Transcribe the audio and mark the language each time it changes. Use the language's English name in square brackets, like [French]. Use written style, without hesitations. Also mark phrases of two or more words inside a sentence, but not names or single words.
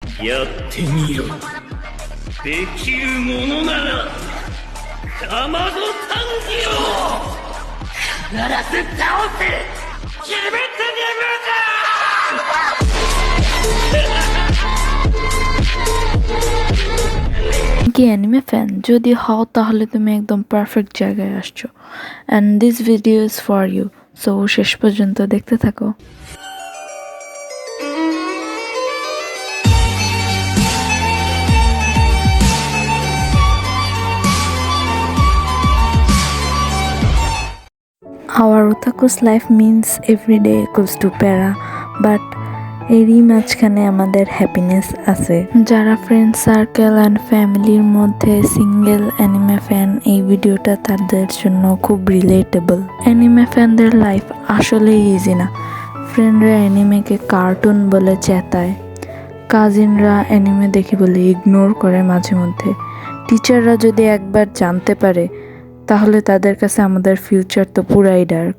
[Japanese] やってみよ。できるものならかまど短期を必ず倒せ。決めてみる [Bangla] কি [English] anime fan [Bangla] যদি হও তাহলে তুমি একদম পারফেক্ট জায়গায় আসছো [English] and this video is for you so [Bangla] শেষ পর্যন্ত দেখতে থাকো। [English] Our otaku's life means every day equals to para, but [Bangla] এরই মাঝখানে আমাদের হ্যাপিনেস আছে। যারা [English] friend circle [Bangla] অ্যান্ড ফ্যামিলির মধ্যে [English] single anime fan, [Bangla] এই ভিডিওটা তাদের জন্য খুব রিলেটেবল। [English] anime fans [Bangla] লাইফ আসলেই ইজি না। ফ্রেন্ডরা অ্যানিমেকে কার্টুন বলে চেতায়, কাজিনরা অ্যানিমে দেখি বলে ইগনোর করে মাঝে মধ্যে, টিচাররা যদি একবার জানতে পারে তাহলে তাদের কাছে আমাদের ফিউচার তো পুরাই ডার্ক।